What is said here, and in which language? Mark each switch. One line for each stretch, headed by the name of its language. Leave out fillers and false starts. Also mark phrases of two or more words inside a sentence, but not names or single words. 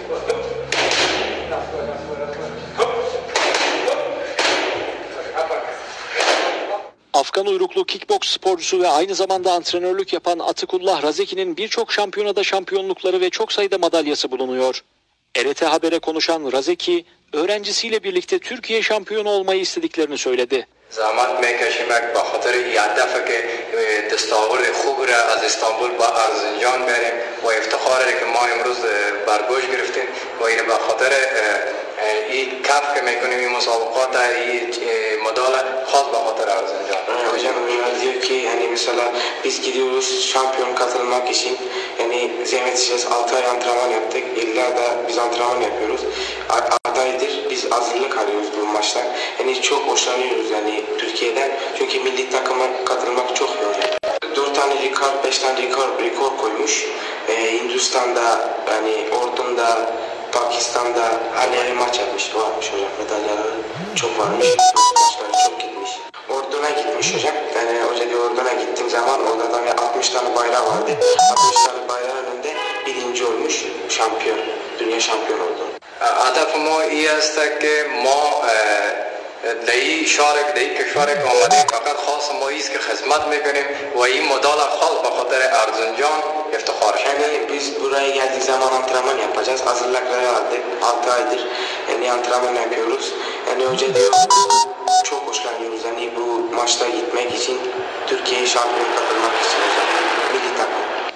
Turkish: Afgan uyruklu kickboks sporcusu ve aynı zamanda antrenörlük yapan Atıkullah Razeki'nin birçok şampiyonada şampiyonlukları ve çok sayıda madalyası bulunuyor. RT Haber'e konuşan Razeki, öğrencisiyle birlikte Türkiye şampiyonu olmayı istediklerini söyledi.
Persian: زحمت میکشیم به خاطر این هدف که دستاورد خوب را از استانبول به ارزنجان بریم و افتخاری که ما امروز برگوش گرفتیم و این به خاطر این کف که میکنیم این مسابقات این مدال خاص به خاطر ارزنجان.
Turkish: Hocam diyor ki yani mesela biz gidiyoruz şampiyon katılmak için yani zahmet edeceğiz 6 ay antrenman yaptık yıllarda biz antrenman yapıyoruz adaydır biz hazırlık alıyoruz bu maçlar yani çok hoşlanıyoruz yani Türkiye'den çünkü milli takıma katılmak çok iyi hocam. 4 tane rekor 5 tane rekor koymuş Hindistan'da yani Ordun'da Pakistan'da her yere maç yapmış varmış hocam medalyaları çok varmış maçları çok gitmiş. Orduna gitmiş hocam. Yani hoca diyor Orduna gittiğim zaman orada da 60 tane bayrağı vardı. 60 tane bayrağın önünde birinci olmuş şampiyon. Dünya şampiyon oldu.
Persian: هدف ما این است که ما در این شهر در این کشور که آمدیم فقط خاص ما است که خدمت میکنیم و این مدال خاص به خاطر ارزنجان افتخار شد.
Turkish: Yani biz buraya geldiği zaman antrenman yapacağız. Hazırlıkları aldık. 6 aydır yani antrenman yapıyoruz. Yani hoca diyor çok hoşlanıyoruz. Yani bu maçta gitmek için Türkiye'ye şampiyon katılmak için hocam. Milli takım.